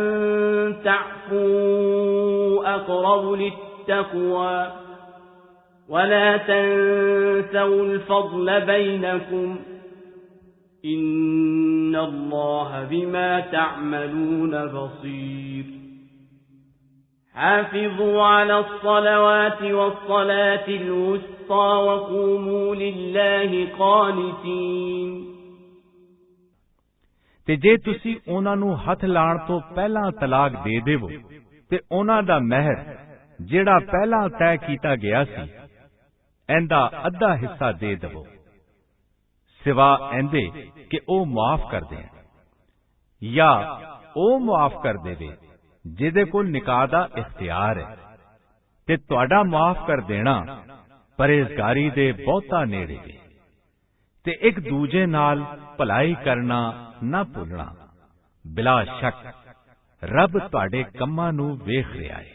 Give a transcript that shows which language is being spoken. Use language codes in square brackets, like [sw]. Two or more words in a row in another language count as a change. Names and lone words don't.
[ar] تَعْفُوا أَقْرَبُ لِلتَّقْوَى وَلَا تَنسَوْا الْفَضْلَ بَيْنَكُمْ إِنَّ اللَّهَ بِمَا تَعْمَلُونَ بَصِيرٌ حافظوا على الصلوات والصلاة الوسطى وقوموا لله قانتين [pa] ਤੇ ਜੇ ਤੁਸੀਂ ਉਹਨਾਂ ਨੂੰ ਹੱਥ ਲਾਣ ਤੋਂ ਪਹਿਲਾਂ ਤਲਾਕ ਦੇ ਦੇਵੋ ਤੇ ਉਹਨਾਂ ਦਾ ਮਹਿਰ ਜਿਹੜਾ ਪਹਿਲਾਂ ਤੈਅ ਕੀਤਾ ਗਿਆ ਸੀ ਇਹਦਾ ਅੱਧਾ ਹਿੱਸਾ ਦੇ ਦੇਵੋ ਸਿਵਾ ਇਹਦੇ ਕਿ ਉਹ ਮਾਫ ਕਰ ਦੇਣ ਜਾਂ ਉਹ ਮਾਫ ਕਰ ਦੇਵੇ ਜਿਹਦੇ ਕੋਲ ਨਿਕਾਹ ਦਾ ਇਖਤਿਆਰ ਹੈ ਤੇ ਤੁਹਾਡਾ ਮਾਫ ਕਰ ਦੇਣਾ ਪਰਹੇਜ਼ਗਾਰੀ ਦੇ ਬਹੁਤਾ ਨੇੜੇ ਹੈ ਤੇ ਇੱਕ ਦੂਜੇ ਨਾਲ ਭਲਾਈ ਕਰਨਾ ਨਾ ਭੁੱਲਣਾ ਬਿਲਾ ਸ਼ੱਕ ਰੱਬ ਤੁਹਾਡੇ ਕੰਮਾਂ ਨੂੰ ਵੇਖ ਰਿਹਾ ਹੈ।